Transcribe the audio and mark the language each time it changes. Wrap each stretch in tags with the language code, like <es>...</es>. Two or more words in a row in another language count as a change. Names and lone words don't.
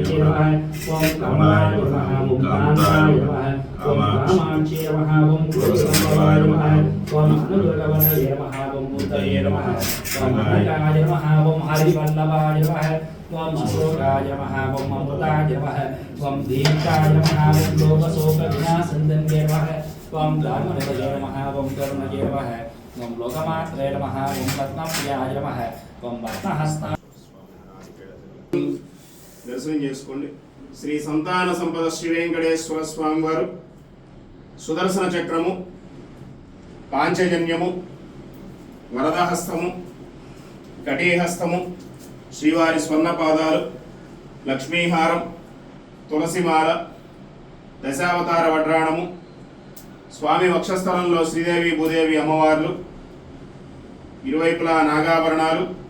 <sa>नमः ओम कामाय नमः ओम कान्ताय नमः ओम कामाक्षे नमः ओम क्रोधसंभवाय नमः ओम अनुग्रहवदये नमः ओम मूर्तये नमः ओम अनकाय नमः ओम हरिवल्लभाय नमः ओम अशोकाय नमः ओम अमृताय नमः ओम दीप्ताय नमः ओम लोकशोकविनाशन्दन्ये नमः ओम धर्मनिधये नमः ओम करुणये नमः ओम लोकमात्रे नमः ओम रत्नप्रियाय नमः ओम रत्नहस्ताय</sa> <te>దర్శనం చేసుకోండి. శ్రీ సంతాన సంపద శ్రీ వెంకటేశ్వర స్వామి వారు సుదర్శన చక్రము, పాంచజన్యము, వరదహస్తము, కటీహస్తము, శ్రీవారి స్వర్ణ పాదాలు, లక్ష్మీహారం, తులసిమాల, దశావతార వడ్రాణము, స్వామి వక్షస్థలంలో శ్రీదేవి భూదేవి అమ్మవార్లు, ఇరువైపులా నాగాభరణాలు,</te>